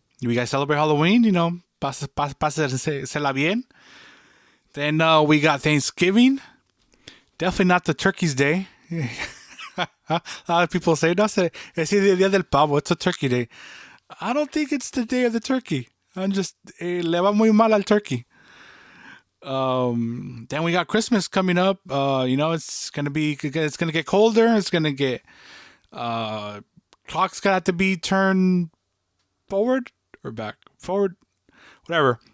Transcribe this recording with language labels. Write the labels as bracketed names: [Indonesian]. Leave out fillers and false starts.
[English] You guys celebrate Halloween? [Spanish] Pásensela bien. [English] Then we got Thanksgiving. Definitely not the Turkey's Day. A lot of people say, no, [Spanish] es el día del pavo. [English] It's a turkey day. I don't think it's the day of the turkey. I'm just, [Spanish] le va muy mal al [English] turkey. Then we got Christmas coming up. It's going to get colder. It's going to get, clock's got to be turned forward or back, forward, whatever.